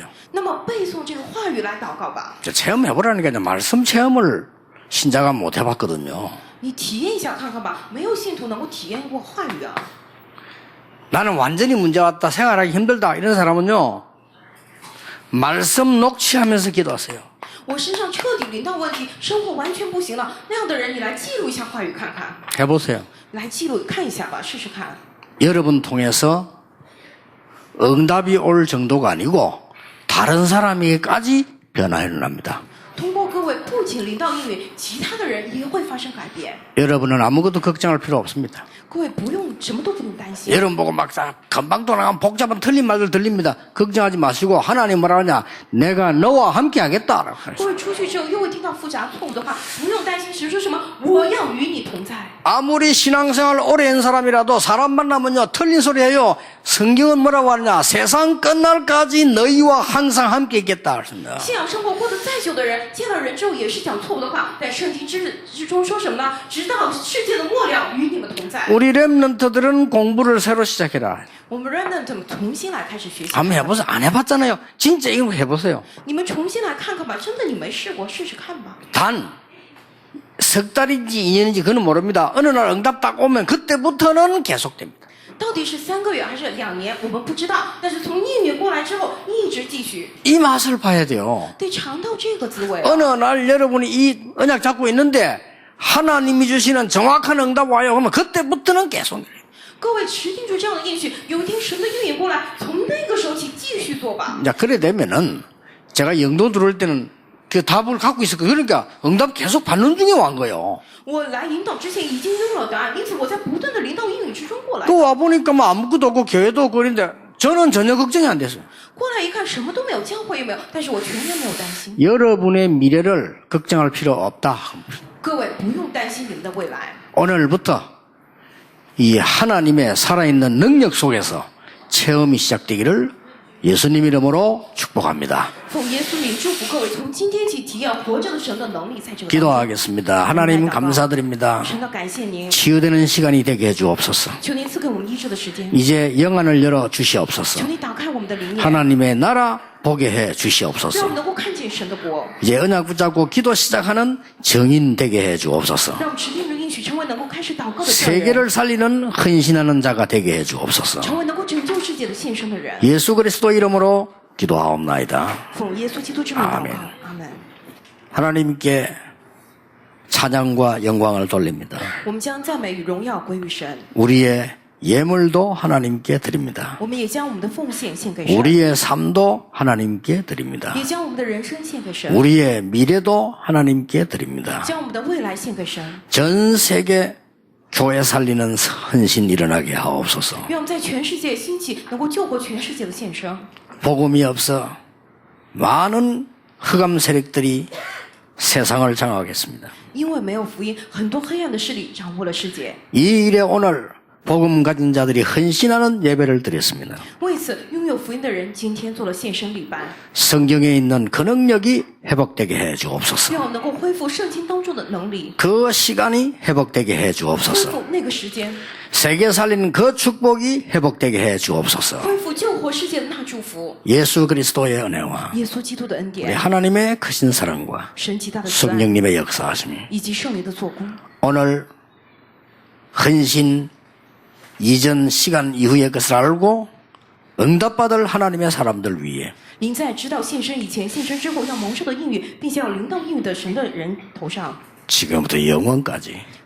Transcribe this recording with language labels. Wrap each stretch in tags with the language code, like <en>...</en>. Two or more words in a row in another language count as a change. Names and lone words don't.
<zh>那么背诵这个话语来祷告吧。</zh> <ko>체험해보라니까 말씀 체험을 신자가 못 해봤거든요.</ko> <zh>你体验一下看看吧，没有信徒能够体验过话语啊。</zh> <ko>나는 완전히 문제 왔다 생활하기 힘들다 이런 사람은요 말씀 녹취하면서 기도하세요.</ko> <zh>我身上彻底临到问题，生活完全不行了，那样的人，你来记录一下话语看看，</zh> <ko>해보세요.</ko> <zh>来记录看一下吧，试试看。</zh> <ko>여러분 통해서 응답이 올 정도가 아니고 다른 사람에게까지 변화가 일어납니다.</ko> <zh>通过各位，不仅临到应允，其他的人也会发生改变。</zh> <ko>여러분은 아무것도 걱정할 필요 없습니다.</ko> <zh>各位不用什么都不用担心。</zh> <ko>여러분 보고 막 금방 돌아가면 복잡한 틀린 말들 들립니다. 걱정하지 마시고 하나님 뭐라 하냐? 내가 너와 함께 하겠다.</ko> <zh>各位出去之后又会听到复杂错误的话，不用担心，神说什么？我要与你同在。</zh> <ko>아무리 신앙생활 오래 한 사람이라도 사람 만나면요 틀린 소리 해요. 성경은 뭐라고 하느냐? 세상 끝날까지 너희와 항상 함께 있겠다. 그렇습니다.</ko> <zh>信仰生活过得再久的人，见到人之后也是讲错误的话，但圣经之中说什么呢？直到世界的末了，与你们同在。</zh> <ko>우리 렘넌트들은 공부를 새로 시작해라.</ko> <zh>我们 remnant 重新来开始学习。</zh> <ko>한번 해보세요. 안 해봤잖아요. 진짜 이거 해보세요.</ko> <zh>你们重新来看看吧，真的你没试过，试试看吧。</zh> <ko>단 석 달인지 2년인지 그는 모릅니다. 어느 날 응답 딱 오면 그때부터는 계속됩니다.</ko> <zh>到底是3个月还是2年，我们不知道。但是从应允过来之后，一直继续，</zh> <ko>이 맛을 봐야 돼요.</ko> <zh>得尝到这个滋味。</zh> <ko>어느 날 여러분이 이 언약 잡고 있는데 하나님이 주시는 정확한 응답 와요. 그러면 그때부터는 계속.</ko> <zh>各位持定住这样的应许，有一天神的应允过来，从那个时候起继续做吧。</zh> <ko>자, 그래 되면은 제가 영도 들어올 때는 그 답을 갖고 있을 거예요. 그러니까 응답 계속 받는 중에 완 거예요.</ko> <zh>我来引导之前已经拥有答案，因此我在不断的临到应允之中过来。</zh> <ko>또 와보니까 뭐 아무것도 없고 교회도 없고 그런데 저는 전혀 걱정이 안 됐어요.</ko> <zh>过来一看，什么都没有，教会也没有，但是我全然没有担心。</zh> <ko>여러분의 미래를 걱정할 필요 없다.</ko> <zh>各位不用担心你们的未来。</zh> <ko>오늘부터 이 하나님의 살아있는 능력 속에서 체험이 시작되기를 예수님 이름으로 축복합니다.</ko> <zh>奉耶稣名祝福各位，从今天起体验活着的神的能力，在这个当中。</zh> <ko>기도하겠습니다. 하나님 감사드립니다.</ko> <zh>神的感谢您，</zh> <ko>치유되는 시간이 되게 해주옵소서.</ko> <zh>求您赐给我们医治的时间，</zh> <ko>이제 영안을 열어 주시옵소서.</ko> <zh>求您打开我们的灵眼，</zh> <ko>하나님의 나라 보게 해</ko> <zh>让我</zh> <ko>주시옵소서.</ko> <zh>们能够看见神的国，</zh> <ko>이제 언약 붙잡고 기도 시작하는 정인 되게 해 주옵소서.</ko> <zh>让持定的应许成为能够开始祷告的证人，</zh> <ko>세계를 살리는 헌신하는 자가 되게 해 주옵소서.</ko> <zh>成为能够拯救世界的献身的人。</zh> <ko>예수 그리스도 이름으로 기도하옵나이다.</ko> <zh>奉耶稣基督之名祷告，</zh> <ko>아멘</ko> <zh>阿门。</zh> <ko>하나님께 찬양과 영광을 돌립니다.</ko> <zh>我们将赞美与荣耀归于神，</zh> <ko>우리의 예물도 하나님께 드립니다.</ko> <zh>我们也将我们的奉献献给神，</zh> <ko>우리의 삶도 하나님께 드립니다.</ko> <zh>也将我们的人生献给神，</zh> <ko>우리의 미래도 하나님께 드립니다.</ko> <zh>将我们的未来献给神。</zh> <ko>전 세계 교회 살리는 헌신 일어나게 하옵소서.</ko> <zh>愿我们在全世界兴起，能够救活全世界的献身。</zh> <ko>복음이 없어 많은 흑암 세력들이 세상을 장악하겠습니다.</ko> <zh>因为没有福音，很多黑暗的势力掌握了世界。</zh> <ko>이 일에 오늘 복음 가진 자들이 헌신하는 예배를 드렸습니다.</ko> <zh>为此，拥有福音的人今天做了献身礼拜，</zh> <ko>성경에 있는 그 능력이 회복되게 해 주옵소서.</ko> <zh>让我们能够恢复圣经当中的能力，</zh> <ko>그 시간이 회복되게 해</ko> <zh>恢</zh> <ko>주옵소서.</ko> <zh>复那个时间，</zh> <ko>세계 살리는 그 축복이 회복되게 해 주옵소서.</ko> <zh>恢复救活世界的那祝福。</zh> <ko>예수 그리스도의 은혜와</ko> <zh>耶稣基督的恩</zh> <ko>우리</ko> <zh>典，</zh> <ko>하나님의 크신 사랑과</ko> <zh>神极大的慈爱，</zh> <ko>성령님의 역사하심이</ko> <zh>以及圣灵的做工。</zh> <ko>오늘 헌신 이전 시간 이후의 것을 알고 응답받을 하나님의 사람들 위해</ko> <zh>您在知道献身以前、献身之后要蒙受的应允，并且要临到应允的神的人头上，</zh> <ko>지금부터 영원까지</ko>